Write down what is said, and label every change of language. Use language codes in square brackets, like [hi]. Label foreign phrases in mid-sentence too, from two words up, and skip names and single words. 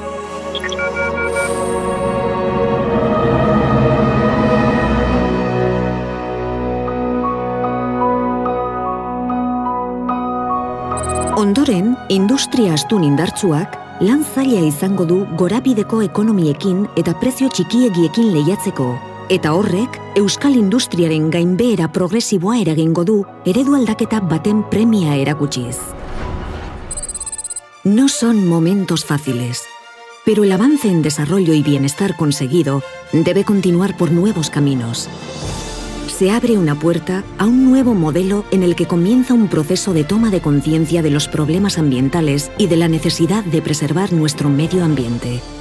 [eu] Ondoren, industria astun indartsuak lan zaila izango du gorabideko ekonomiekin eta prezio txikiegiekin lehiatzeko, eta horrek euskal industriaren gainbehera progresiboa eragingo du eredu aldaketa baten premia erakutsiz. [es] No son momentos fáciles, pero el avance en desarrollo y bienestar conseguido debe continuar por nuevos caminos. Se abre una puerta a un nuevo modelo en el que comienza un proceso de toma de conciencia de los problemas ambientales y de la necesidad de preservar nuestro medio ambiente.